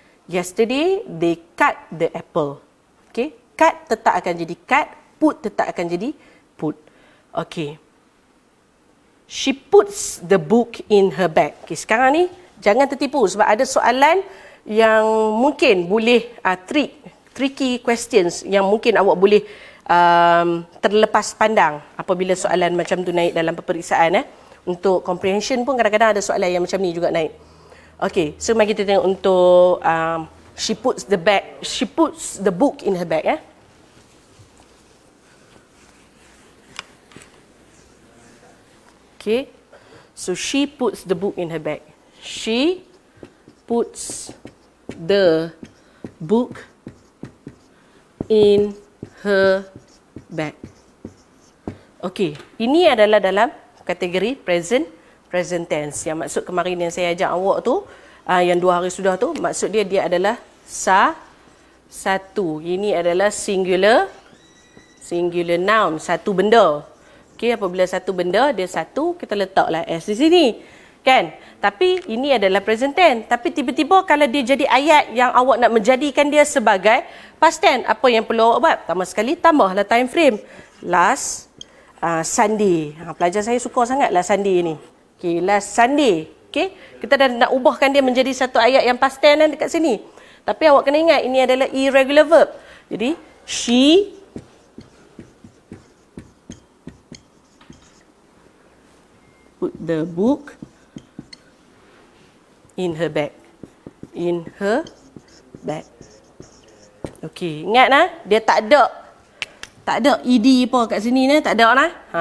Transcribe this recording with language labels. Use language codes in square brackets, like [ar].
[en] Yesterday, they cut the apple. Okay, cut [ms] tetap akan jadi [en] cut, put tetap akan jadi put. Okay. She puts the book in her bag. [ms] Okay, sekarang ni jangan tertipu sebab ada soalan yang mungkin boleh [en] tricky questions [ms] yang mungkin awak boleh terlepas pandang apabila soalan macam tu naik dalam peperiksaan. Untuk comprehension pun kadang-kadang ada soalan yang macam ni juga naik. Okay, so mari kita tengok untuk [en] she puts the book in her bag. Okay, so she puts the book in her bag. She puts the book in her bag. [ms] Okay, ini adalah dalam kategori [en] present tense. [ms] Yang maksud kemarin yang saya ajak awak tu, yang 2 hari sudah tu, maksud dia adalah satu. Ini adalah singular noun, satu benda. Okey, apabila satu benda, dia satu, kita letaklah S di sini. Kan? Tapi ini adalah present tense. Tapi tiba-tiba kalau dia jadi ayat yang awak nak menjadikan dia sebagai [en] past tense, [ms] apa yang perlu awak buat? Pertama sekali, tambahlah time frame. [en] Last Sunday. [ms] Pelajar saya suka sangatlah Sunday ni. [en] Okay, last Sunday. [ms] Okay, kita dah nak ubahkan dia menjadi satu ayat yang [en] past tense [ms] dekat sini. Tapi awak kena ingat, ini adalah [en] irregular verb. [ms] Jadi, [en] she put the book in her bag. In her bag. [ms] Okey, ingat nah, dia tak ada ed apa kat sini ni, tak ada nah.